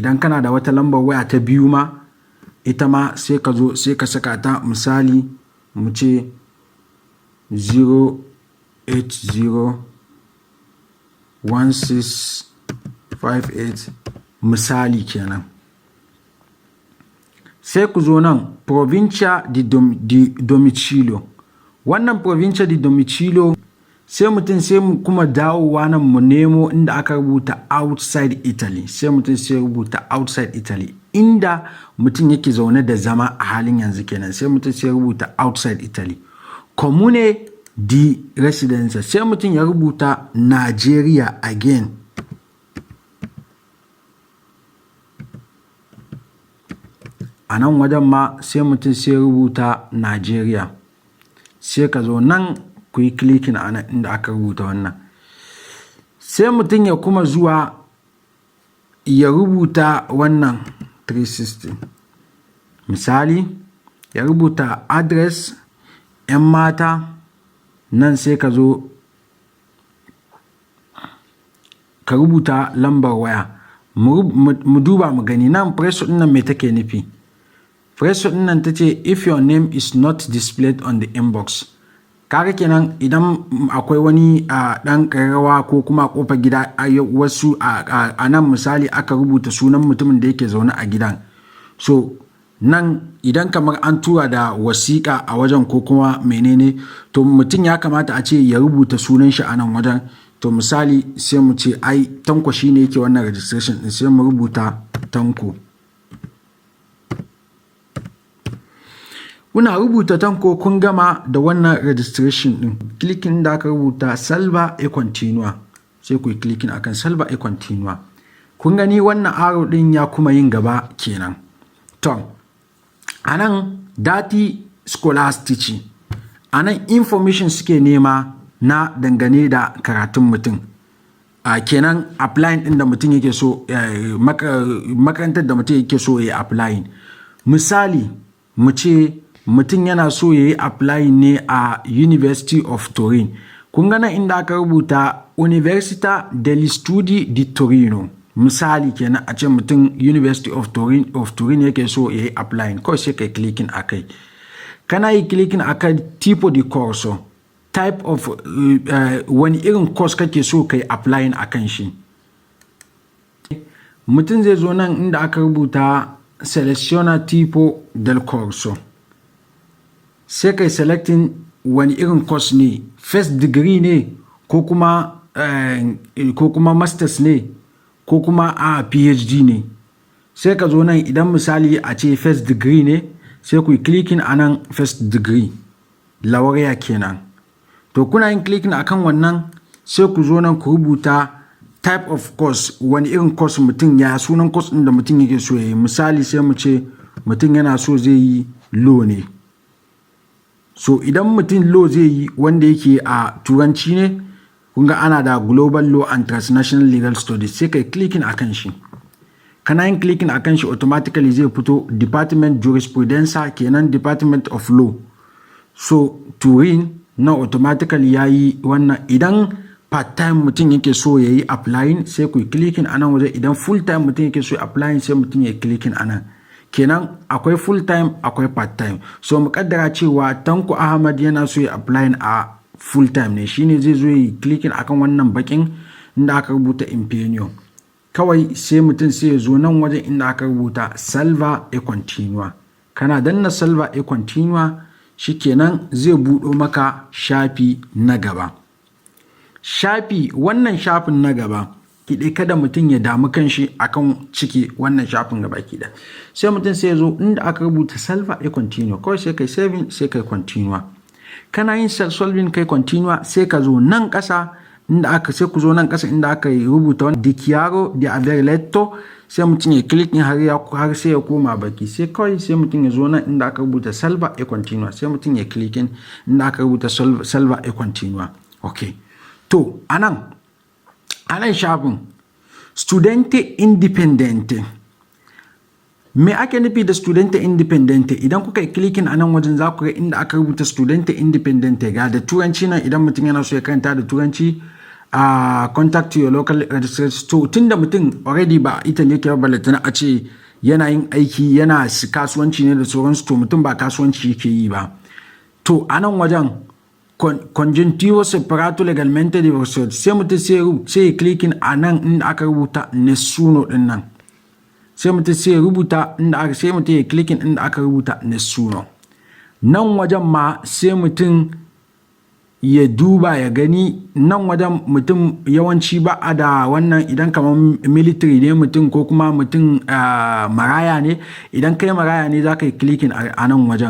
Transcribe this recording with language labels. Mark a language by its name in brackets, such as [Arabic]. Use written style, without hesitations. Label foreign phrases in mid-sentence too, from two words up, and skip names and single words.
[Hausa] Idan kana da wata lambar waya ta biyu ma, ita ma sai ka zo sai ka saka ta, misali mu ce 0801658 misali kenan. Sai ku zo nan [Italian] provincia di domicilio. Wannan provincia di domicilio, [Hausa] sai mutum sai mu kuma dawowa nan mu nemo inda aka rubuta [English] outside Italy, [Hausa] sai mutum sai rubuta [English] outside Italy [Hausa] inda mutum yake zaune da zama a halin yanzu kenan, sai mutum sai rubuta [English] outside Italy. [Italian] Comune di residenza, [Hausa] sai mutum ya rubuta Nigeria again. A nan wajen ma sai mutum sai rubuta Nigeria, sai ka zo nan ku yi clicking a nan inda aka rubuta wannan. Sai mutum ya kuma zuwa ya rubuta wannan 360, misali ya rubuta address 'yan mata, nan sai ka zo ka rubuta lambar waya. Mu duba mu gani nan presso ɗin nan me take nufi. Presso ɗin nan ta ce [English] if your name is not displayed on the inbox. [Hausa] Kaga kenan idan akwai wani ɗan ƙararrawa ko kuma a ƙofar gida, wasu a nan misali aka rubuta sunan mutumin da yake zaune a gidan. So nan idan kamar an tura da wasiƙa a wajen ko kuma menene, to mutum ya kamata a ce ya rubuta sunan shi a nan wajen. To misali sai mu ce ai Tanko shine yake wannan registration ɗin, sai mu rubuta Tanko. Kuna rubuta Tanko, kun gama da wannan registration ɗin. Clicking da aka rubuta [Italian] salva e continua, [Hausa] sai ku yi clicking akan [Italian] salva e continua. [Hausa] Kun gani wannan arrow ɗin ya kuma yin gaba kenan. To a nan [Italian] dati scolastici, [Hausa] a nan information suke nema na dangane da karatun mutum. Kenan applying ɗin da mutum yake so, makarantar da mutum yake so ya yi applying. Misali mu ce mutum yana so ya yi applying ne a University of Turin. Kun ga nan inda aka rubuta Università degli Studi di Torino. Misali kenan a ce mutum University of Turin yake so ya yi applying, kawai sai kai clicking akai. Kana yi clicking akan [Italian] tipo di corso, [English] type of [Hausa] wani irin course kake so kai applying akan shi. Mutum zai zo nan inda aka rubuta [Italian] seleziona tipo del corso, [Hausa] sai kai selecting wani irin course ne, [English] first degree [Hausa] ne ko kuma masters ne ko kuma a PhD ne. Sai ka zo nan idan misali a ce [English] first degree [Hausa] ne sai ku yi clicking a nan [English] first degree [Hausa] laureate kenan. To kuna yin clicking akan wannan sai ku zo nan ku rubuta [English] type of course, [Hausa] wani irin course mutum ya sunan course ɗin da mutum yake so ya yi. Misali sai mu ce mutum yana so zai yi law ne. So idan mutum law zai yi wanda yake a turanci ne, kun ga ana da [English] global law and transnational legal studies, [Hausa] sai kai clicking akan shi. Kana yin clicking akan shi automatically zai fito department jurisprudenza kenan, [English] department of law. [Hausa] So Turin na automatically yayi wannan. Idan [English] part time [Hausa] mutum yake so yayi applying sai ku clicking anan waje, idan [English] full time [Hausa] mutum yake so applying sai mutum ya clicking anan. Kenan akwai [English] full time [Hausa] akwai [English] part time. [Hausa] So mu kaddara cewa Tanko Ahmad yana so ya applying a [English] full time [Hausa] ne, shine zai zo yi clicking akan wannan bakin inda aka rubuta Imperium. Kawai sai mutum sai ya zo nan wajen inda aka rubuta [Italian] Salva e Continua. [Hausa] Kana danna [Italian] Salva e Continua [Hausa] shikenan zai buɗo maka shafi na gaba. Wannan shafin na gaba kiɗe kada mutum ya damu kanshi akan ciki wannan shafin gaba kiɗa. Sai mutum sai ya zo inda aka rubuta [Italian] Salva e Continua, [Hausa] kawai sai kai saving sai kai continua. Kana yin solving kai continua sai ka zo nan ƙasa inda aka sai ku zo nan ƙasa inda aka rubuta wani [Italian] dichiaro di aver letto, [Hausa] sai mutum ya click har sai ya koma baki, sai kawai sai mutum ya zo nan inda aka rubuta [Italian] Salva e Continua, [Hausa] sai mutum ya clicking inda aka rubuta [Italian] Salva e Continua. [Hausa] Okay, to anan shafin [Italian] studente indipendente. [Hausa] Me ake nufi da [Italian] studente indipendente? [Hausa] Idan kuka yi clicking a nan wajen za ku ga inda aka rubuta [Italian] studente indipendente, [Hausa] ga da turanci nan idan mutum yana so ya karanta da turanci, [English] contact your local registrar. [Hausa] To tunda mutum already ba ita ne ke balatana a ce yana yin aiki yana kasuwanci ne da sauransu, to mutum ba kasuwanci yake yi ba. To a nan wajen [Italian] congiuntivo separato legalmente divorciato, [Hausa] sai mutum sai ya clicking a nan inda aka rubuta nessuno din nan. Sai mutum sai ya rubuta sai mutum ya clicking inda aka rubuta nessuno. Nan wajen ma sai mutum ya duba ya gani, nan wajen mutum yawanci ba a da wannan, idan kamar military ne mutum ko kuma mutum maraya ne, idan kai maraya ne za ka yi clicking a nan wajen.